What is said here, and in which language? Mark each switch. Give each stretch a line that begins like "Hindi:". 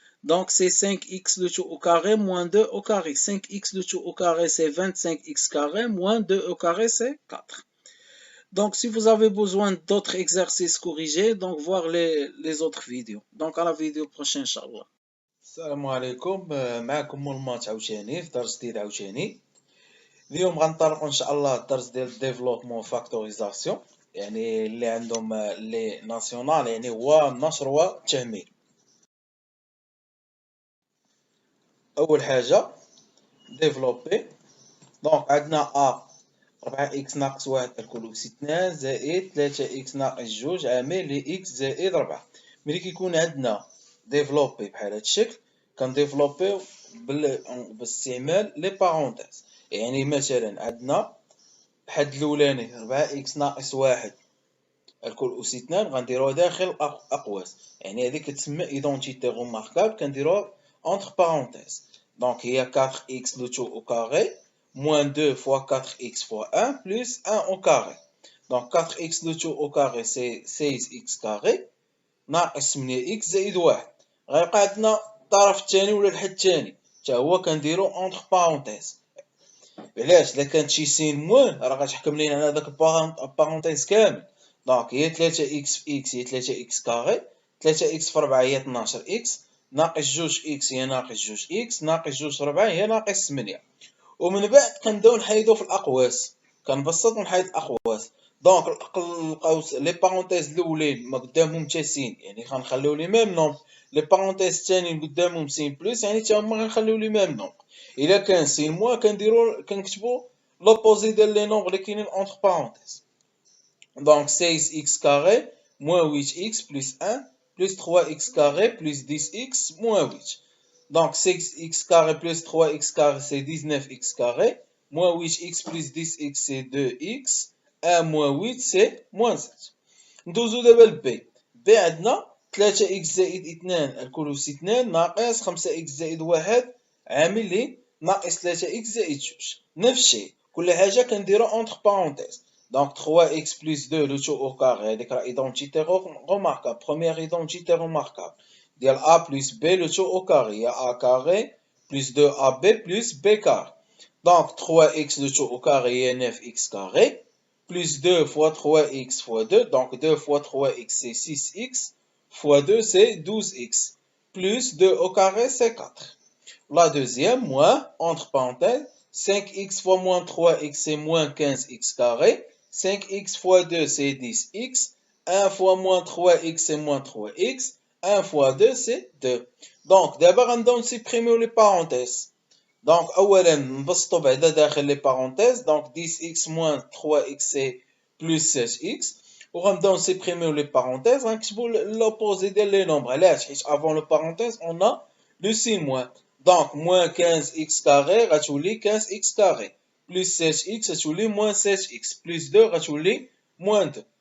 French: Donc c'est 5x le tout au carré moins 2 au carré. 5x le tout au carré c'est 25x carré moins 2 au carré c'est 4. Donc si vous avez besoin d'autres exercices corrigés, donc voir les autres vidéos. Donc à la vidéo prochaine, Inch'Allah.
Arabic: السلام عليكم. معكم مولمات عاوتاني في درس جديد عاوتاني. اليوم غنطرقوا ان شاء الله الدرس ديال ديفلوبمون فاكتوريزاسيون، يعني اللي عندهم لي ناسيونال، يعني هو النشر والتهميل. اول حاجه ديفلوبي. دونك عندنا ا 4x ناقص 1 الكل أس 2 زائد 3x ناقص 2 عامل ل x زائد 4. ملي كيكون عندنا ديفلوبي بحال هاد الشكل كنديفلوبيو باستعمال لي بارونتيز. يعني مثلا عندنا الحد الاولاني 4x ناقص 1 الكل أس 2 غنديروها داخل اقواس، يعني هذه كتسمى ايدونتيتي روماركابل كنديروها اونتر بارونتيز.
French: دونك هي 4x لو تو au carré moins 2 fois 4x fois 1 plus 1 au carré. Donc 4x le tout au carré c'est 16x carré
Arabic: ناقص 8x زائد 1. غيبقى عندنا الطرف الثاني ولا الحد الثاني، حتى هو كنديرو اونتر بارونتيز. علاش؟ الا كانت شي سين موان راه غتحكم لينا على داك البارونتيز كامل. دونك هي 3 اكس في اكس هي 3 اكس كاري، 3 اكس في 4 هي 12 اكس، ناقص 2 اكس هي ناقص 2 اكس، ناقص 2 في 4 هي ناقص 8. ومن بعد كنبداو نحيدو في الاقواس، كنبسط ونحيد الاقواس. دونك القوس لي بارونتيز الاولين ما قدامهم حتى سين، يعني غنخليو لي ميم نومبر. لي بارونتيز الثانيين قدامهم سين بلس، يعني حتى هما غنخليو لي ميم نومبر. الا كان سين موان كنكتبو لوبوزي ديال لي نومبر اللي كاينين اونتر بارونتيز.
French: دونك 16x carré moins 8x plus 1 plus 3x carré plus 10x moins 8. Donc 6x carré plus 3x carré c'est 19x carré, moins 8x plus 10x c'est 2x, 1 moins 8 c'est moins 7.
Arabic: ندوزو دابا ل B. B عندنا 3x زائد 2 الكل سي 2 ناقص 5x زائد 1 عامل لي ناقص 3x زائد 2. نفس الشيء كل حاجة كنديرو entre parenthèses.
French: Donc 3x plus 2 le tout au carré,
Arabic: هذيك راه
French: identité remarquable, première identité remarquable. ديال a plus b le tout au carré, il y a a carré plus 2ab plus b carré. Donc 3x le tout au carré est 9x carré, plus 2 fois 3x fois 2, donc 2 fois 3x c'est 6x, fois 2 c'est 12x, plus 2 au carré c'est 4. La deuxième, moins, entre parenthèses, 5x fois moins 3x c'est moins 15x carré, 5x fois 2 c'est 10x, 1 fois moins 3x c'est moins 3x, 1 fois 2 c'est 2. Donc d'abord on supprime les parenthèses.
Arabic: Donc اولا نبسطوا بعدا داخل les parenthèses.
French: Donc 10x moins 3x c'est plus 16x.
Arabic: وغنبداو نسيبريميو les parenthèses غنكتبوا l'opposé ديال les nombres. علاش؟ حيت
French: avant le parenthèse on a le signe moins. Donc moins 15x carré غتولي 15x carré. Plus 16x غتولي moins 16x. Plus 2 غتولي moins 2.